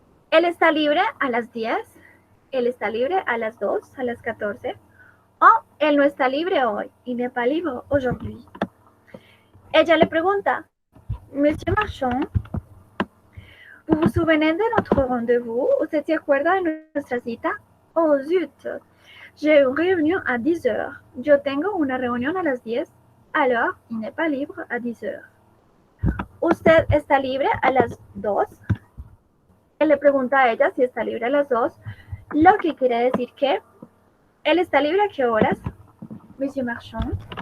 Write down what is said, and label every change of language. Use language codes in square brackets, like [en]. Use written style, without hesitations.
[es] Él está libre a las 10, él está libre a las 2, a las 14, o él no está libre hoy, [fr] il n'est pas libre aujourd'hui. [es] Ella le pregunta, [fr] Monsieur Marchand, ¿vous vous souvenez de notre rendez-vous? [es] ¿Usted se acuerda de nuestra cita? [fr] Oh, zut, j'ai une réunion à 10 heures. [es] Yo tengo una reunión a las 10, [fr] alors il n'est pas libre à 10 heures. [es] ¿Usted está libre a las 2? Él le pregunta a ella si está libre a las 2, lo que quiere decir que él está libre a qué horas, Monsieur Marchand.